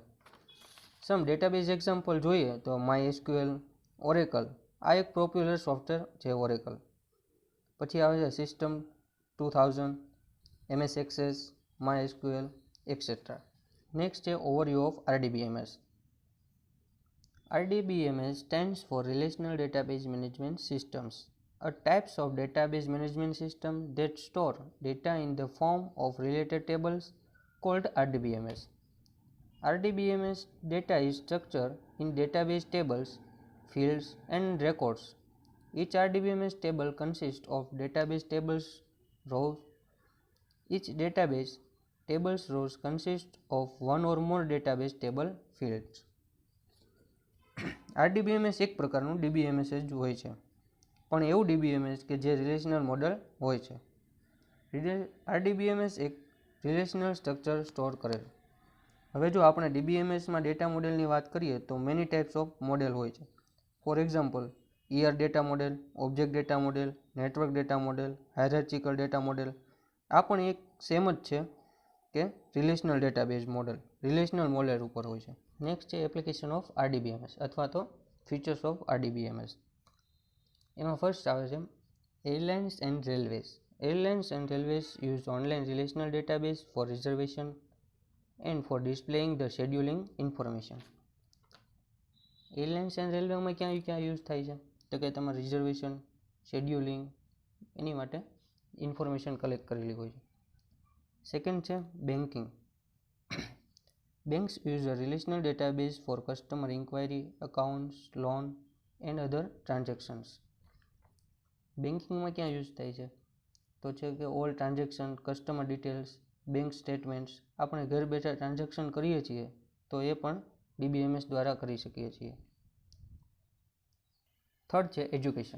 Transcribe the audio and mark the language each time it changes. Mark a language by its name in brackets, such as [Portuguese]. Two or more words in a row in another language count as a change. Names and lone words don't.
[English] some database example [Gujarati] જોઈએ તો MySQL, ઓરેકલ. આ એક [English] popular software [Gujarati] છે ઓરેકલ. પછી આવે છે સિસ્ટમ 2000, MS Access, MySQL, એક્સેટ્રા. [English] નેક્સ્ટ છે overview of RDBMS. RDBMS stands for Relational Database Management Systems, a types of database management system that store data in the form of related tables called RDBMS. RDBMS data is structured in database tables, fields and records. Each RDBMS table consists of database tables rows. Each database tables rows consist of one or more database table fields. [Gujarati] RDBMS એક પ્રકારનું DBMS જ હોય છે, પણ એવું DBMS કે જે [English] relational model [Gujarati] હોય છે. RDBMS એક [English] relational structure store [Gujarati] કરે છે. હવે જો આપણે ડીબીએમએસમાં ડેટા મોડેલની વાત કરીએ તો [English] many types of model [Gujarati] હોય છે. [English] For example data model, object data model, network data model, hierarchical data model. [Gujarati] આ પણ એક સેમ જ છે કે [English] relational database model, relational model [Gujarati] ઉપર હોય છે. [English] નેક્સ્ટ છે application of RDBMS [Gujarati] અથવા તો [English] features of RDBMS. [Gujarati] એમાં ફર્સ્ટ આવે છે [English] airlines and railways. Airlines and railways use online relational database for reservation and for displaying the scheduling information. airlines and railwayમાં [Gujarati] ક્યાં યુઝ થાય છે તો કે તમારે રિઝર્વેશન, શેડ્યુલિંગ એની માટે [English] information collect [Gujarati] કરેલી હોય છે. [English] સેકન્ડ છે બેન્કિંગ. Banks use a relational database for customer inquiry, accounts, loan and other transactions. [Gujarati] બેન્કિંગમાં ક્યાં યુઝ થાય છે તો છે કે [English] all transaction, customer details, bank statements, [Gujarati] આપણે ઘર બેઠા ટ્રાન્ઝેક્શન કરીએ છીએ તો એ પણ ડીબીએમએસ દ્વારા કરી શકીએ છીએ. [English] થર્ડ છે એજ્યુકેશન.